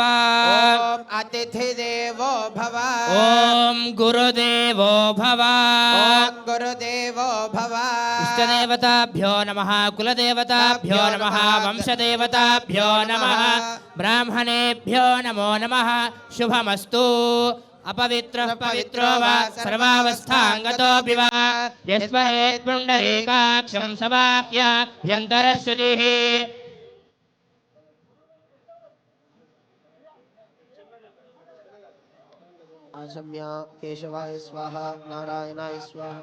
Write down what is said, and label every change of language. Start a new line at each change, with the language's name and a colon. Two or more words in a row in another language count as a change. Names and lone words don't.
Sanskrit: ఓం అతిథి దేవో భవ ఓం గురుదేవో భవ ఓం గురుదేవో భవ ఇష్టదేవతాభ్యో నమః కులదేవతాభ్యో నమః వంశదేవతాభ్యో నమః బ్రాహ్మణేభ్యో నమో నమః శుభమస్తు अपवित्रः पवित्रो वा सर्वावस्थाङ्गतोऽपि वा यस्महेत् पुण्डरीकाक्षं समाप्याभ्यन्तरश्रुतिः आशम्य केशवाय स्वाहा नारायणाय स्वाहा